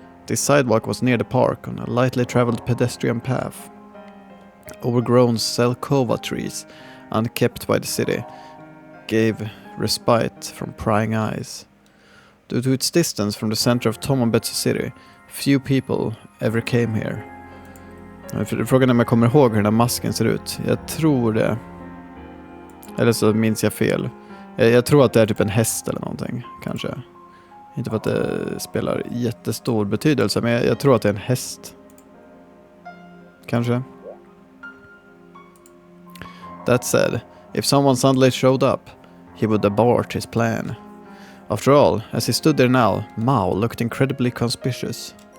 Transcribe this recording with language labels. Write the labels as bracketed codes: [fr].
[en] The sidewalk was near the park on a lightly traveled pedestrian path. Overgrown Selkova trees, unkept by the city, gave respite from prying eyes. Due to its distance from the center of Tomonbetsu city, few people ever came here. [sv] Frågan är om jag kommer ihåg hur den här masken ser ut. Jag tror det. Eller så minns jag fel. Jag tror att det är typ en häst eller någonting, kanske. Inte för att det spelar jättestor betydelse, men jag tror att det är en häst. Kanske. [en] That said, if someone suddenly showed up, he would abort his plan. After all, as he stood there now, Maou looked incredibly conspicuous.